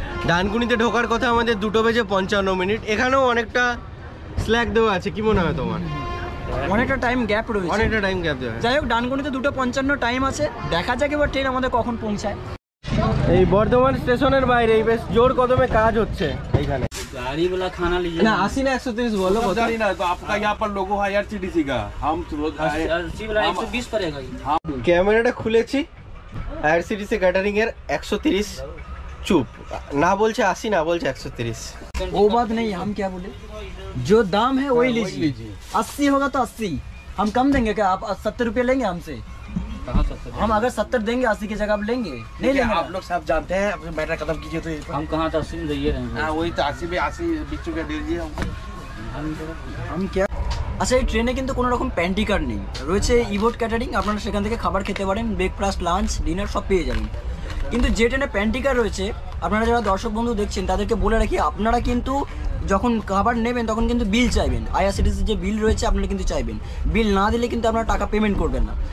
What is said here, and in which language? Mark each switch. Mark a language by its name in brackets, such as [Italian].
[Bangla] ডানকুনিতে ঢোকার কথা আমাদের 2:55। এখানেও অনেকটা স্ল্যাক দেওয়া আছে, কি মনে হয় তোমার? অনেকটা টাইম গ্যাপ রয়েছে, অনেকটা টাইম গ্যাপ দেওয়া। যাই হোক, ডানকুনিতে 2:55 টাইম আছে, দেখা যাক এবার ট্রেন আমাদের কখন পৌঁছায়। এই বর্ধমান স্টেশনের বাইরে বেশ জোর কদমে কাজ হচ্ছে এইখানে। [Hindi] गाड़ी वाला खाना लीजिए [Bangla] না 80 না 130 বলো কত? [Hindi] ना तो आपका यहाँ पर लोगो है IRCTC का, हम अस्सी वाला 120 पड़ेगा ये। [Bangla] ক্যামেরাটা খুলেছি, IRCTC ক্যাটারিং এর 130 চুপ, না বলছে 80, না বলছে 130। [Hindi] वो बात नहीं, हम क्या बोले, जो दाम है वही लीजिए। 80 होगा तो 80, हम कम देंगे क्या? आप 70 रुपये लेंगे हमसे? हम अगर 70 देंगे 80 की जगह आप लेंगे? नहीं लेंगे। आप लोग सब जानते हैं, अपने मैटर खत्म कीजिए। तो हम कहाँ तो 80 में दे रहे हैं। वही तो 80 में 80 20 रुपया दे दीजिए हमको। हम क्या, [Bangla] আচ্ছা এই ট্রেনে কিন্তু কোনো রকম প্যান্টি কার্ড নেই, রয়েছে ইভোট ক্যাটারিং, আপনারা সেখান থেকে খাবার খেতে পারেন, ব্রেকফাস্ট লাঞ্চ ডিনার সব পেয়ে যাবেন। কিন্তু যে ট্রেনে প্যান্টি কার্ড রয়েছে, আপনারা যারা দর্শক বন্ধু দেখছেন তাদেরকে বলে রাখি, আপনারা কিন্তু যখন খাবার নেবেন তখন কিন্তু বিল চাইবেন। IRCTC যে বিল রয়েছে আপনারা কিন্তু চাইবেন, বিল না দিলে কিন্তু আপনারা টাকা পেমেন্ট করবেন না।